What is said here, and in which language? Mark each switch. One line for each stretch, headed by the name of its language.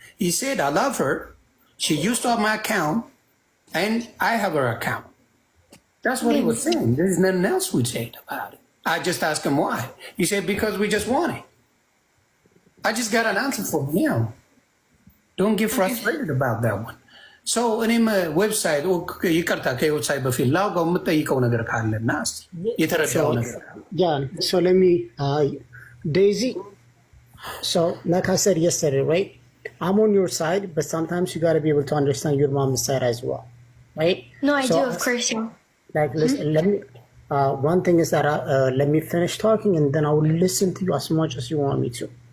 English: He said, I love her. She used to have my account, and I have her account. That's what he was saying. There's nothing else we said about it. I just asked him why. He said, because we just want it. I just got an answer from him. Don't get frustrated about that one.
Amharic: So, እኔም ዌብሳይት ይቅርታ ከዌብሳይት በፊት ላውጋው የምጠይቀው ነገር ካለና የተረዳው ነገር
English: so let me Daisy, so like I said yesterday, right? I'm on your side, but sometimes you got to be able to understand your mom's side as well, right? No, I do, of course. Yeah. Like, listen, let me. One thing is that let me finish talking, and then I will listen to you as much as you want me to.